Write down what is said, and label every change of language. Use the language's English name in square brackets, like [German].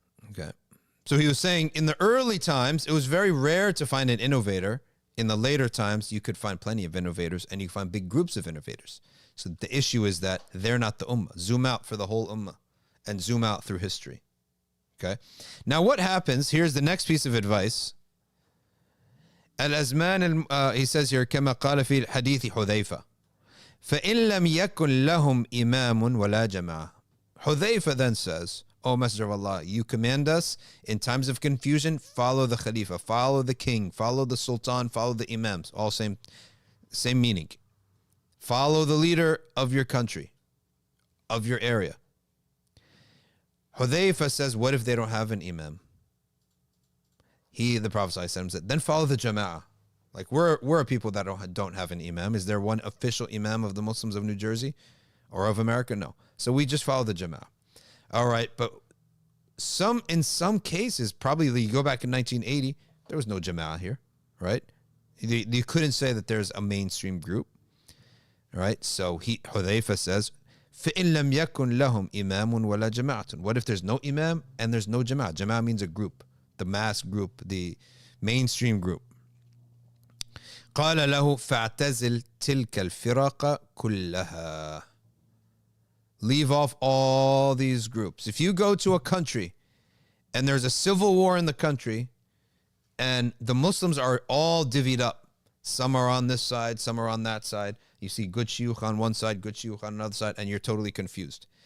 [English] Okay. So he was saying in the early times, it was very rare to find an innovator. In the later times, you could find plenty of innovators, and you find big groups of innovators. So the issue is that they're not the ummah. Zoom out for the whole ummah, and zoom out through history. Okay. Now what happens, here's the next piece of advice. [Arabic] الأزمان [English] he says here [Arabic] كما قال في حديث حذيفة فإن لم يكن لهم إمام ولا جماعة. [English] Hudhayfa then says, O Messenger of Allah, you command us in times of confusion, follow the Khalifa, follow the king, follow the Sultan, follow the imams, all same meaning. Follow the leader of your country, of your area. Hudhayfa says, what if they don't have an imam? The Prophet ﷺ said, then follow the jama'ah. Like we're a people that don't have an imam. Is there one official imam of the Muslims of New Jersey or of America? No. So we just follow the jama'ah. All right, but in some cases, probably you go back in 1980, there was no jama'ah here, right? You couldn't say that there's a mainstream group, right? So Hudhayfa says, [Arabic] فَإِن لَمْ يَكُنْ لَهُمْ إِمَامٌ وَلَا جَمَاعَةٌ. [English] What if there's no imam and there's no jama'ah? Jama'ah means a group, the mass group, the mainstream group. [Arabic] قال له فاعتزل تلك الفرق كلها. [English] Leave off all these groups. If you go to a country and there's a civil war in the country and the Muslims are all divvied up, some are on this side, some are on that side. You see good shuyukh on one side, good shuyukh on another side, and you're totally confused.